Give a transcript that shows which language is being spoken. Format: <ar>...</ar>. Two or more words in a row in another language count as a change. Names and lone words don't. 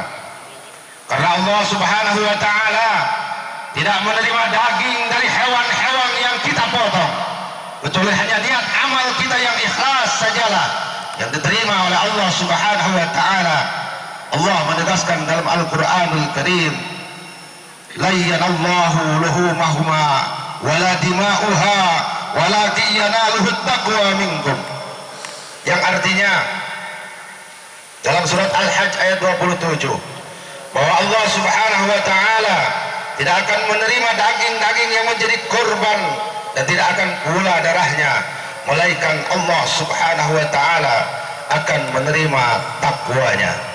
<id>Karena Allah</id> <ar>سبحانه وتعالى</ar> <id>tidak menerima daging dari hewan-hewan yang kita potong, kecuali hanya niat amal kita yang ikhlas sajalah yang diterima oleh Allah</id> <ar>سبحانه وتعالى.</ar> <id>Allah menegaskan dalam Al-Qur'anul Karim,</id> <ar>لن ينال الله لحومها ولا دماؤها ولكن يناله التقوى منكم,</ar> <id>yang artinya dalam surat Al-Hajj ayat 27 bahwa Allah</id> <ar>سبحانه وتعالى</ar> <id>tidak akan menerima daging-daging yang menjadi korban dan tidak akan pula darahnya, melainkan Allah</id> <ar>سبحانه وتعالى</ar> <id>akan menerima takwanya.</id>